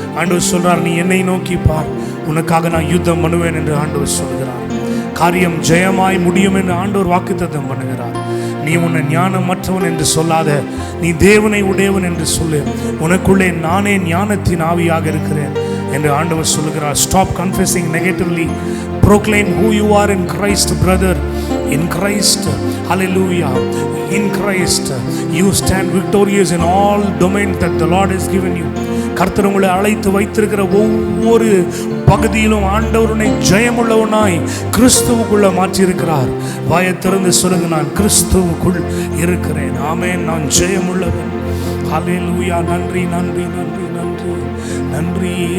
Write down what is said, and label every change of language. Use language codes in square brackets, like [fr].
[ta] ஆண்டவர் சொல்கிறார், நீ என்னை நோக்கி பார், உனக்காக நான் யுத்தம் பண்ணுவேன் என்று ஆண்டவர் சொல்கிறார். காரியம் ஜெயமாய் முடியும் என்று ஆண்டவர் வாக்குத்தத்தம் பண்ணுகிறார். நீ உன்னை ஞானமற்றவன் என்று சொல்லாத, நீ தேவனை உடையவன் என்று சொல்லு. உனக்குள்ளே நானே ஞானத்தின் ஆவியாக இருக்கிறேன் என்று ஆண்டவர் சொல்லுகிறார். [en] Stop confessing negatively. Proclaim who you are in Christ, brother. In Christ, hallelujah. In Christ, you stand victorious in all domains that the Lord has given you. [ta] கர்த்தர் உங்களை அழைத்து வைத்திருக்கிற ஒவ்வொரு பகுதியிலும் ஆண்டவருனை ஜெயமுள்ளவனாய் கிறிஸ்துவுக்குள்ள மாற்றியிருக்கிறார். வாயை திறந்து சொல்லுங்க, நான் கிறிஸ்துவுக்குள் இருக்கிறேன். ஆமென். நான் ஜெயமுள்ளவன். ஹல்லேலூயா. நன்றி நன்றி நன்றி நன்றி நன்றி.